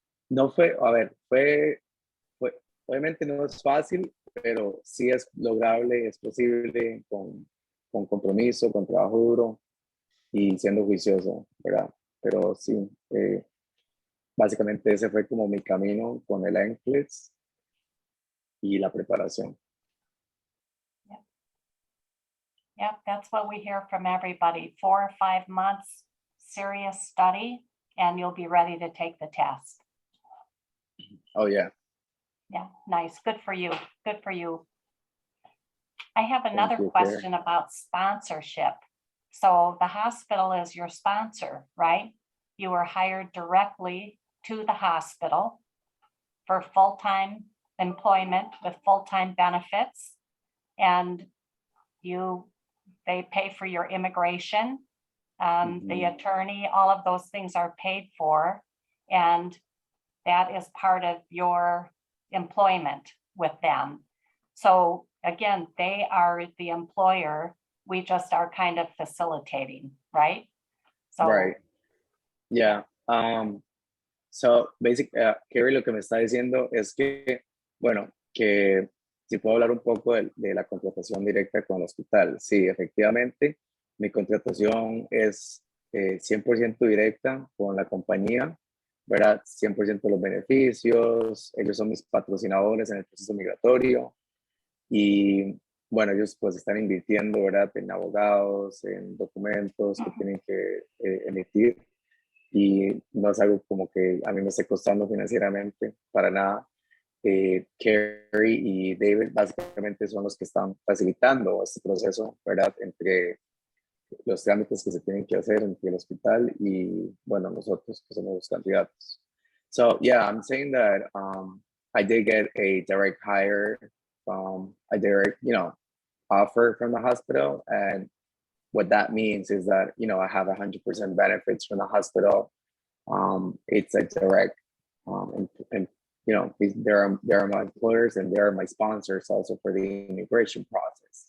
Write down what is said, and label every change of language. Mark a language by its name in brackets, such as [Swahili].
[Spanish] No fue, a ver, obviamente no es fácil, pero sí es lograble, es posible con compromiso, con trabajo duro y siendo juicioso, ¿verdad? Pero sí, básicamente ese fue como mi camino con el Nclex y la preparación. [English] Yep, that's what we hear from everybody. 4 or 5 months, serious study, and you'll be ready to take the test. Oh, yeah. Yeah, nice. Good for you. Good for you. I have another you, question about sponsorship. So the hospital is your sponsor, right? You were hired directly to the hospital for full-time employment with full-time benefits. And they pay for your immigration, the attorney, all of those things are paid for. And that is part of your employment with them. So again, they are the employer. We just are kind of facilitating, right? So, Right. Yeah. [Spanish] So, Carrie, lo que me está diciendo es que, bueno, que si puedo hablar un poco de la contratación directa con el hospital. Sí, efectivamente, mi contratación es 100% directa con la compañía, ¿verdad? 100% los beneficios, ellos son mis patrocinadores en el proceso migratorio y, bueno, ellos pues están invirtiendo, ¿verdad? En abogados, en documentos que tienen que emitir y no es algo como que a mí me esté costando financieramente para nada. Carrie y David básicamente son los que están facilitando este proceso, ¿verdad? Entre los trámites que se tienen que hacer entre el hospital y, bueno, nosotros que somos los candidatos. [English] So, yeah, I'm saying that I did get a direct hire from a direct, offer from the hospital. And what that means is that, I have 100% benefits from the hospital. It's a direct, and they're my employers and they're my sponsors also for the immigration process.